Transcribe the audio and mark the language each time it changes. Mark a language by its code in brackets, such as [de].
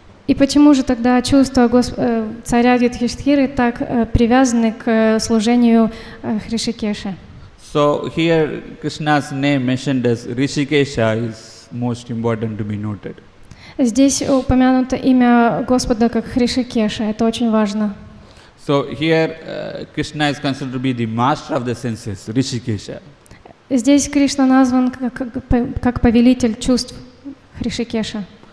[ru] И почему же тогда чувства царя Юдхиштхиры так привязаны к служению Хришикеша? [en] So here Krishna's name mentioned as Rishikesha is most important to be noted. [ru] Здесь упомянуто имя Господа как Хришикеша, это очень важно. [en] So here Krishna is considered to be the master of the senses, Rishikesha. [ru] Здесь Кришна назван как повелитель чувств Хришикеша.